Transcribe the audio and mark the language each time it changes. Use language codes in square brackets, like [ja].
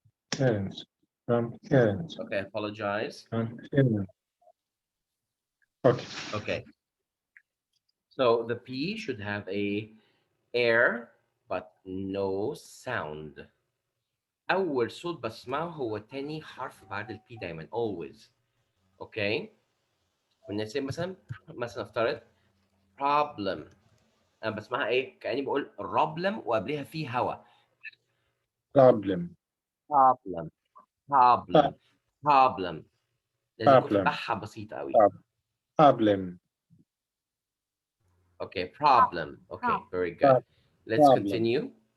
[en] Parents. From parents. Okay, apologize. From parents. Okay. Okay. So the P should have a air but no sound. [ar] أول صوت بسمعه هو تاني حرف بعد البي دايما [en] always. Okay. [ar] والناس مثلا افترض [en] problem. [ar] انا بسمعها ايه؟ كاني بقول problem وقبلها في هوا. [en] problem problem problem problem. [ar] لازم يكون في [en] problem [ar] بحة بسيطة قوي. [en] problem Okay, problem. Okay, very good. Prob- Let's problem. continue.